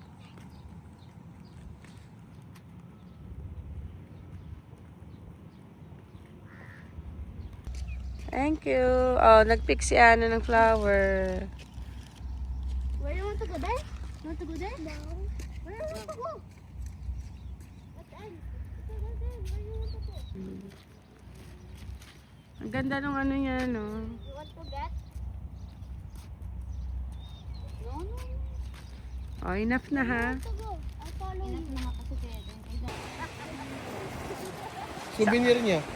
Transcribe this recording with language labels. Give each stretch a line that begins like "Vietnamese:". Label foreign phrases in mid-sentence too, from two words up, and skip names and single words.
English: Thank you.
Filipino: Oh, nag-pick si Ana ng flower.
English: Where you want to go there? You want to go there? No. Where you want to go? What end? Where you want to go?
Filipino: Ang ganda ng ano niya, no?
English: You want to get? No, no, no.
Filipino: Oh, enough na ha.
English: To go. I'll follow you.
Filipino: Enough na nga kasi kaya din. Souvenir niya.